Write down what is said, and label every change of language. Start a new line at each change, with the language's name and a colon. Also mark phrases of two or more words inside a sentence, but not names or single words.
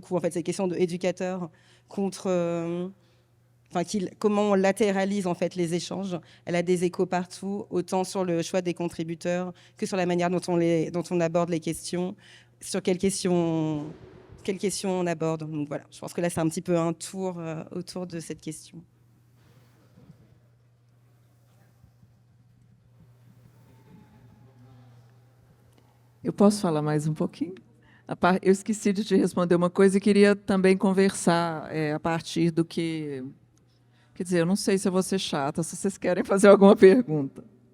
French: En fait, c'est une question d'éducateurs contre, comment on latéralise en fait les échanges. Elle a des échos partout, autant sur le choix des contributeurs que sur la manière dont on aborde les questions, sur quelles questions on aborde. Donc voilà, je pense que là c'est un petit peu un tour autour de cette question.
Portuguese: Eu posso falar mais um pouquinho? Eu esqueci de te responder uma coisa e queria também conversar a partir do que... Quer dizer, eu não sei se eu vou ser chata, se vocês querem fazer alguma pergunta.